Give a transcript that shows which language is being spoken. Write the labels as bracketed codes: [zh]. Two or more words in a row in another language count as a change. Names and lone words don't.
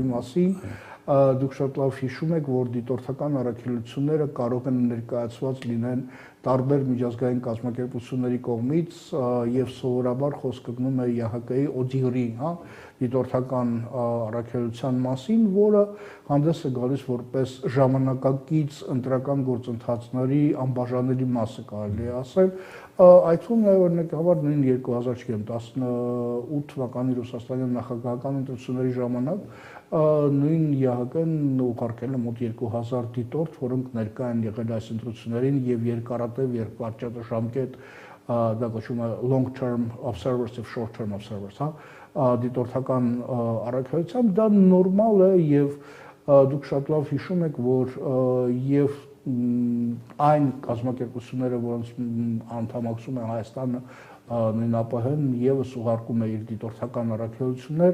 [hy] մասին, դուք շատ լավ հիշում եք, որ դիտորդական առաքելությունները կարող են ներկայացված լինեն տարբեր միջազգային կազմակերպությունների կողմից եւ սովորաբար խոսքը գնում է ՀՀԿ-ի ODIHR-ի, դիտորդական առաքելության մասին, որը հանդես է գալիս որպես ժամանակակից ընտրական գործընթացների անբաժանելի մասը, կարելի է ասել։ Այդ թվում նաև օրինակավոր նույն 2018 թվականի Ռուսաստանի նախագահական ընտրությունների ժամանակ նույն ՀՀԿ-ն ուղարկել է մոտ 2000 դիտորդ, որոնք ներկա են եղել այս ընտրություններին եւ երկարատև երկպատճառաժամկետ դա կոչվում է [en] long term observers [hy] եւ [en] short term observers, [hy] դիտորդական առաքելությամբ դա նորմալ է եւ դուք շատ լավ հիշում եք, որ եւ այն կազմակերպությունները, որոնց անդամակցում է Հայաստանը, նույն ԱՊՀ-ն եւս ուղարկում է իր դիտորդական առաքելություններ